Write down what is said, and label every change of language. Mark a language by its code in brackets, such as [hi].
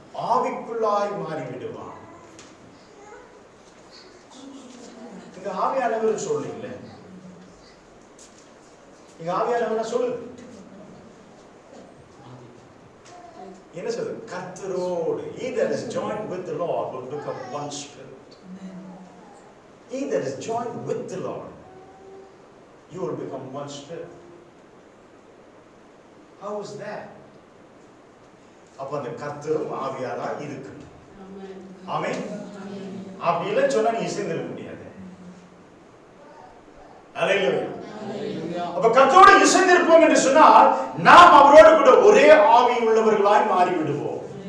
[ta] ஆவிக்குள்ளாய் மாறிவிடுவான். இங்க ஆவியானவர் சொல்லல, இங்க ஆவியானவர் சொல்லு என்ன சொல்றது? கர்த்தரோடு. [en] He that is joined with the Lord will become one spirit. He that is joined with the Lord, you will become one spirit. How is that? [ta] அப்ப அந்த கர்த்தரும் ஆவியாரா இருக்கு. ஆமென். அப்படி இல்லைன்னு சொன்னா நீ இசைந்திருக்க முடியாது. அல்லேலூயா. அப்ப கர்த்தரோடு இசைந்திருப்போம் என்று சொன்னால் நாம் அவரோடு கூட ஒரே ஆவி உள்ளவர்களாய் மாறிவிடுவோம்.